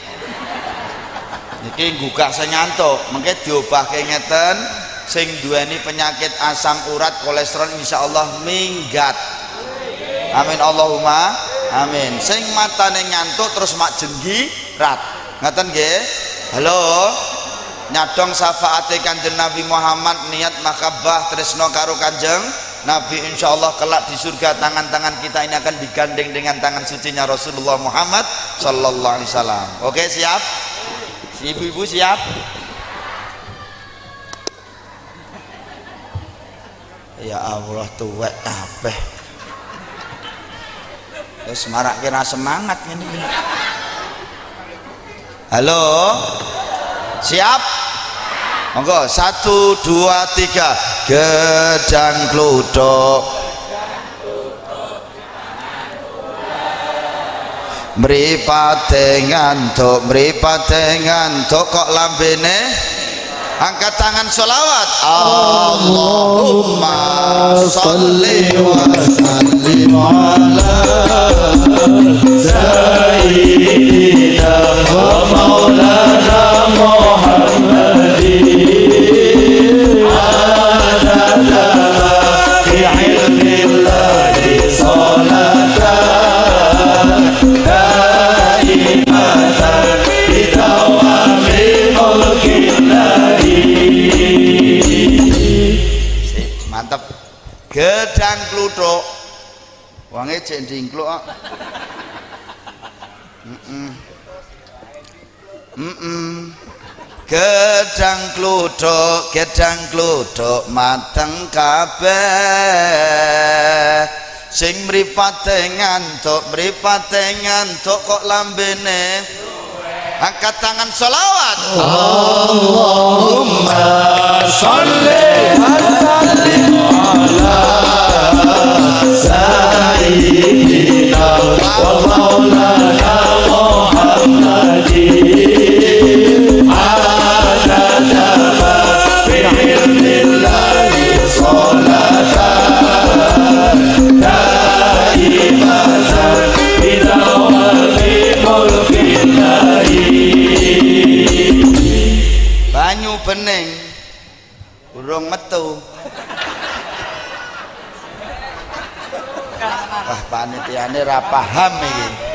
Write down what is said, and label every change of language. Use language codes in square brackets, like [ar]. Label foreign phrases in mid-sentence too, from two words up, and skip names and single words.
[jv] Niki gugah sing ngantuk, mengke diobahke ngeten, sing duweni penyakit asam urat, kolesterol insyaallah minggat. [ar] آمين اللهم آمين. [jv] Sing matane ngantuk terus mak jenggirat. Ngoten nggih. Halo. Nyadong syafaate Kanjeng Nabi Muhammad, niat mahabbah tresno karo Kanjeng Nabi, insyaallah [id] kelak di surga tangan-tangan kita ini akan digandeng dengan tangan sucinya Rasulullah Muhammad [ar] صلى الله عليه وسلم. [jv] Oke, siap? Ibu-ibu siap? Ya Allah, tuwek kabeh. Wis marake ra semangat ngene iki. Halo. Siap? Monggo 1 2 3. Gedang kluduk mripate ngantuk kok lambene angkat tangan sholawat. [ar] اللهم صل وسلم على سيدنا ومولانا محمد عدد في علم الله صلاة دائمة بدوام ملك الله. [jv] Mantap. Gedang kluthuk wange cek ndingkluk kok. Gedang kluthuk mateng kabeh sing mripate ngantuk kok lambene angkat tangan sholawat. [ar] اللهم صل وسلم على سيدنا ومولانا محمد عدد ما في علم الله صلاة دائمة بدوام ملك الله. [jv] Banyu bening urung metu. Wah panitiane ra paham iki.